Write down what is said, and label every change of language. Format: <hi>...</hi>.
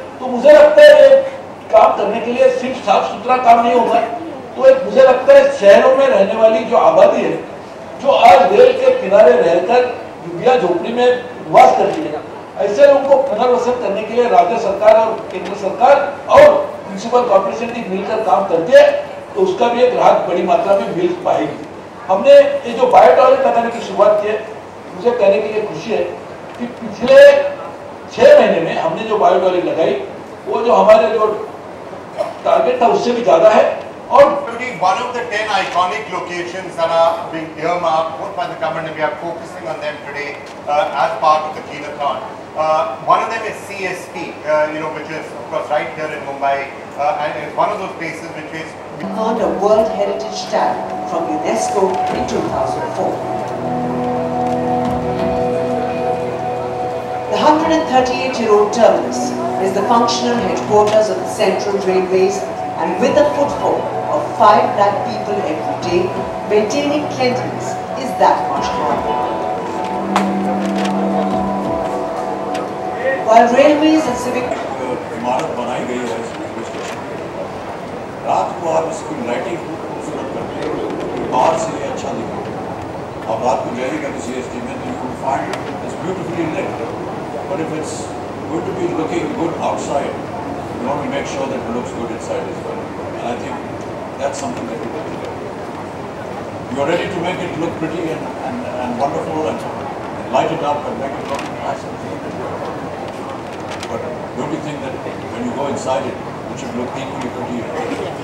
<hi>तो मुझे लगता है ये काम करने के लिए सिर्फ साफ सुथरा काम नहीं होगा, तो एक मुझे लगता है शहरों में रहने वाली जो आबादी है, जो आज रेल के किनारे रहकर झुग्गियां झोपड़ी में निवास करती है, ऐसे लोगों को पुनर्वसन करने के लिए राज्य सरकार और केंद्र सरकार और म्यूनिसिपल कॉर्पोरेशन की मिलकर काम करती है, तो उसका भी एक राहत बड़ी मात्रा में मिल पाएगी। हमने ये जो बायो टॉयलेट लगाने की शुरुआत की है, मुझे कहने के लिए खुशी है कि पिछले 6 महीने में हमने जो बायो टॉयलेट लगाई, वो जो हमारे जो टारगेट था उससे भी ज्यादा है। और</hi> <en>one of the 10 iconic locations that are being earmarked both by the government, and we are focusing on them today as part of the Cleanathon. One of them is CST, which is of course right here in Mumbai. and it's one of those places which is earned a World Heritage Tag from UNESCO in 2004. The 138-year-old terminus is the functional headquarters of the Central Railways, and with a footfall of 5 lakh people every day, maintaining cleanliness is that much harder. While railways and civic</en> <hi>इमारत बनाई गई है railway station, रात को आप इसकी lighting खूबसूरत करते हैं, बाहर से ये अच्छा दिखे। अब रात को जाइएगा किसी एसटी में तो</hi> <en>You will find it's beautifully lit, but if it's going to be looking good outside, you want to make sure that it looks good inside as well. And I think that's something that we can do. You're ready to make it look pretty and wonderful and light it up and make it look nice and clean. But don't you think that when you go inside it, it should look equally pretty?</en>